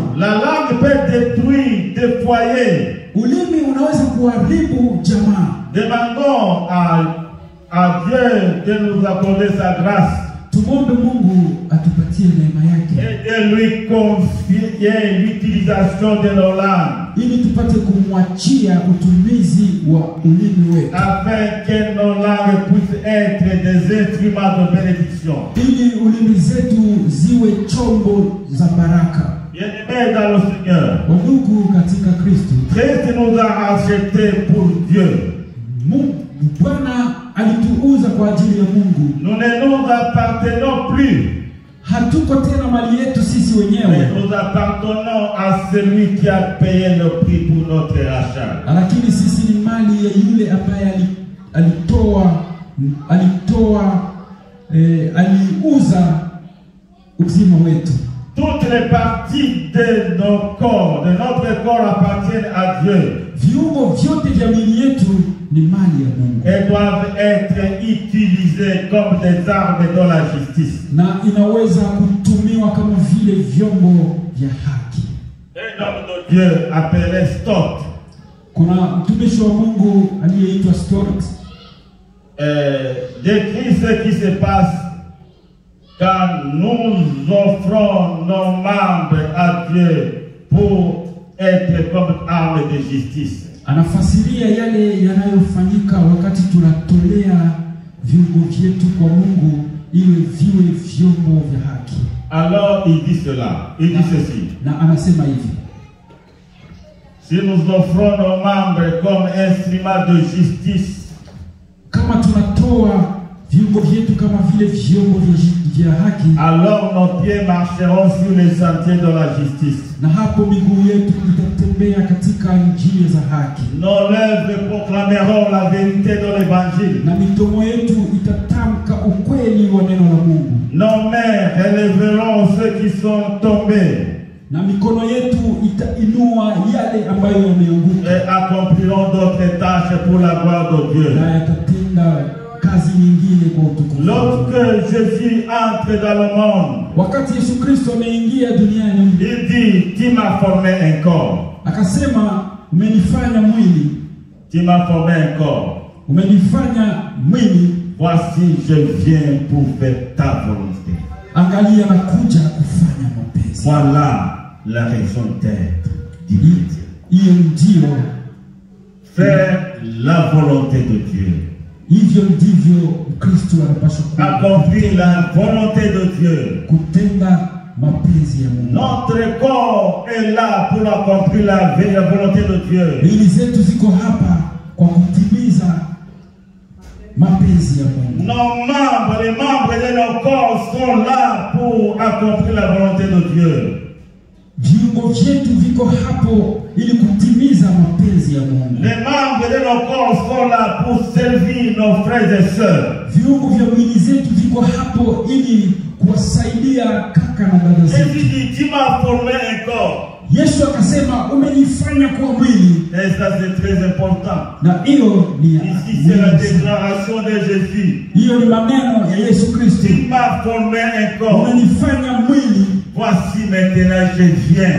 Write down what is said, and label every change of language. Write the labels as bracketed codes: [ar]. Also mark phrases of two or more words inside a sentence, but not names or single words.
[fr] La langue peut détruire des foyers. [sw] Ulimi unaweza kuharibu jamaa. [fr] Demandons à Dieu de nous accorder sa grâce. [sw] Tumombe Mungu atupatie neema yake, [fr] Et de lui confier l'utilisation de nos langues. [sw] ili tupate kumwachia utumizi wa ulimi wetu, [fr] Afin que nos langues puissent être des instruments de bénédiction. [sw] ili ulimi zetu ziwe chombo za baraka. [fr] Bien-aimés dans le Seigneur, [sw] Wandugu katika Kristo, [fr] Christ nous a rachetés pour Dieu. [sw] Bwana alituuza kwa ajili ya Mungu. [fr] Nous ne nous appartenons plus. [sw] Hatuko tena mali yetu sisi [fr] Mais [sw] wenyewe, [fr] nous appartenons à celui qui a payé le prix pour notre rachat. [sw] lakini sisi ni mali ya yule ambaye aliuza uzima wetu. [fr] Toutes les parties de notre corps appartiennent à Dieu. [sw] Viungo vyote vya miili yetu ni mali ya Mungu, [fr] Elles doivent être utilisées comme des armes dans la justice. [sw] na inaweza kutumiwa kama vile vyombo vya haki. [fr] Un homme de Dieu appelé Stott [sw] Kuna mtumishi wa Mungu aliyeitwa Stott [fr] décrit ce qui se passe quand nous offrons nos membres à Dieu pour être comme armes de justice. [sw] anafasiria yale yanayofanyika wakati tunatolea viungo vyetu kwa Mungu ili viwe vyombo vya haki. [fr] Alors il dit cela, il dit ceci. [sw] Na anasema hivi: [fr] Si nous offrons nos membres comme instruments de justice, [sw] kama tunatoa viungo vyetu kama vile vyombo vya haki, [fr] alors nos pieds marcheront sur les sentiers de la justice. [sw] na hapo miguu yetu itatembea katika njia za haki, [fr] Nos lèvres proclameront la vérité de l'évangile. [sw] na mitomo yetu itatamka ukweli wa neno la Mungu, [fr] Nos mains relèveront ceux qui sont tombés [sw] na mikono yetu itainua yale ambayo yameanguka, [fr] et accompliront d'autres tâches pour la gloire de Dieu. [sw] na yatatenda kazi nyingine kwa utukufu. [fr] Lorsque Jésus entre dans le monde, [sw] Wakati Yesu Kristo ameingia duniani, [fr] il dit, tu m'as formé un corps. [sw] akasema umenifanya mwili, [fr] tu m'as formé un corps. [sw] umenifanya mwili, [fr] Voici, je viens pour faire ta volonté. [sw] angalia nakuja kufanya mapenzi. [fr] Voilà la raison d'être du chrétien. [sw] Hiyo ndio, [fr] Faire la volonté de Dieu. [sw] hivyo ndivyo Kristo anapaswa [fr] Accomplir la volonté de Dieu. [sw] kutenda mapenzi ya Mungu. [fr] Notre corps est là pour accomplir la volonté de Dieu. [sw] Miili zetu ziko hapa kwa kutimiza mapenzi ya Mungu. [fr] Nos membres, les membres de nos corps sont là pour accomplir la volonté de Dieu. [sw] Viungo vyetu viko hapo ili kutimiza mapenzi ya Mungu. [fr] Les membres de nos corps sont là pour servir nos frères et sœurs. [sw] Viungo vya mwili zetu viko hapo ili kuwasaidia kaka na dada zetu. [fr] Jésus dit, tu m'as formé un corps. [sw] Yesu akasema umenifanya kuwa mwili, [fr] Et ça c'est très important. [sw] na hiyo ni ya [fr] Ici c'est la déclaration de Jésus. [sw] hiyo ni maneno ya Yesu Kristo. [fr] Tu m'as formé un corps. [sw] Umenifanya mwili, [fr] Voici maintenant je viens